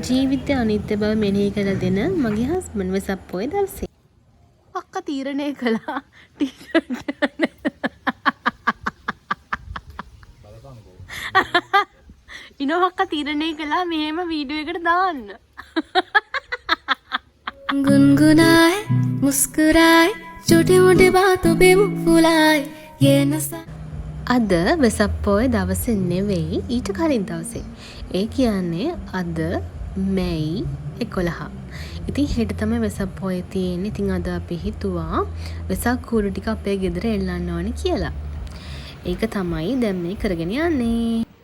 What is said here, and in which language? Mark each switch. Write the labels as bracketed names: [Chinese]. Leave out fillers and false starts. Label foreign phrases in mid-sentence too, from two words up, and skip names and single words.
[Sinhala] ජීවිතය අනිත්‍ය බව මෙනෙහි කළ දෙන මගේ හස්බන්ඩ් වෙසක් පොය දවසේ. අක්කා තීරණය කළා ටිකට් ඉනෝ අක්කා තීරණය කළා මෙහෙම වීඩියෝ එකට දාන්න. [Hindi] गुनगुनाए मुस्कुराए छोटी मोटी बातों पे मुंह फुलाए ये नशा [Sinhala] අද වෙසක් පොය දවසේ නෙවෙයි ඊට කලින් දවසේ. ඒ කියන්නේ අද මැයි 11. ඉතින් හෙට තමයි වෙසක් පොය තියෙන්නේ. ඉතින් අද අපි හිතුවා වෙසක් කූරු ටික අපේ ගෙදර එල්ලන්න ඕනේ කියලා. ඒක තමයි දැන් මේ කරගෙන යන්නේ.